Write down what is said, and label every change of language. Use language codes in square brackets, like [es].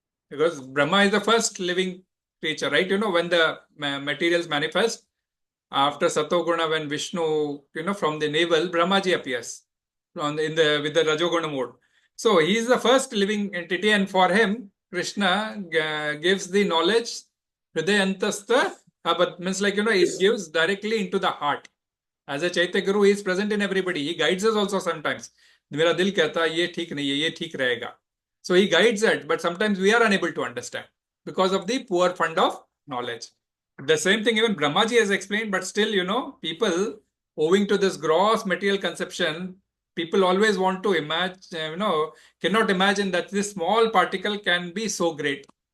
[en] Because Brahma is the first living creature, right? When the materials manifest, after Satoguna, when Vishnu, from the navel, Brahmaji appears with the Rajoguna mode. So he is the first living entity, and for him, Krishna gives the knowledge, Hridayantastha, but means like, it gives directly into the heart. As a Chaitya Guru, he is present in everybody. He guides us also sometimes. [hi] मेरा दिल कहता है ये ठीक नहीं है, ये ठीक रहेगा. [en] So he guides it, but sometimes we are unable to understand because of the poor fund of knowledge. The same thing even Brahmaji has explained, but still, people, owing to this gross material conception, people always want to imagine, cannot imagine that this small particle can be so great.